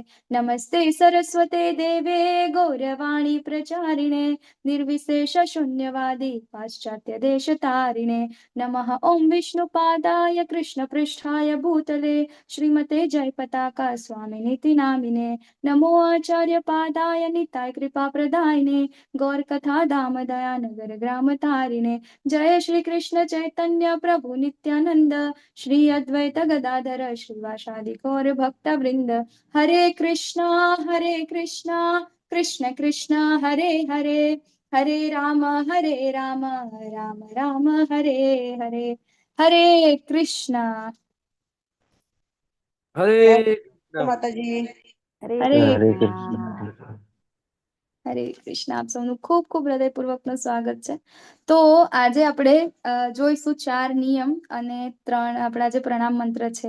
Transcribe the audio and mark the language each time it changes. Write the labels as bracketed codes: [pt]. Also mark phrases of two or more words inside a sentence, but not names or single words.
[sa] नमस्ते सरस्वते देवे गौरवाणी प्रचारिणे निर्विशेष शून्यवादी पाश्चात्य देशतारिणे. नमः ओं विष्णुपादाय कृष्णपृष्ठाय भूतले श्रीमते जयपताका स्वामिनीति नामिने. नमो आचार्य पादाय निताय कृपा प्रदायिने गौर कथा धाम दया नगर ग्राम तारिणे. जय श्री कृष्ण चैतन्य प्रभु नित्यानंद श्री अद्वैत गदाधर श्रीवासादि गौर भक्त वृंद. हरे कृष्णा कृष्ण कृष्ण हरे हरे हरे राम राम राम हरे हरे. हरे कृष्णा. [gu] જય હરે માતાજી. હરે હરે હરે કૃષ્ણ. કૃષ્ણ. હરે કૃષ્ણ. આપ સૌનું ખૂબ ખૂબ હૃદયપૂર્વકનું સ્વાગત છે. તો આજે આપણે જોઈશું 4 નિયમ અને 3 આપણા જે પ્રણામ મંત્ર છે.